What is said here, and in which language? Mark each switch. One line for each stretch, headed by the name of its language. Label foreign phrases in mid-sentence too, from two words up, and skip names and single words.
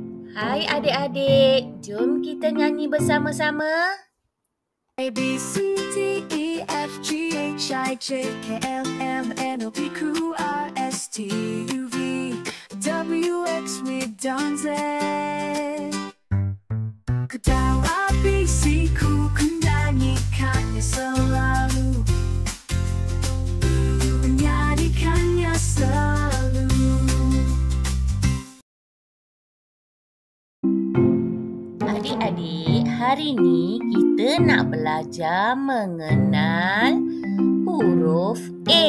Malay: Hai adik-adik, jom kita nyanyi bersama-sama.
English: A B C D E F G H I J K L M N O P Q R S T U V W X Y Z.
Malay: Ketawa bisiku ku nyanyikannya selalu, menyanyikannya selalu. Adik-adik, hari ini kita nak belajar mengenal huruf A.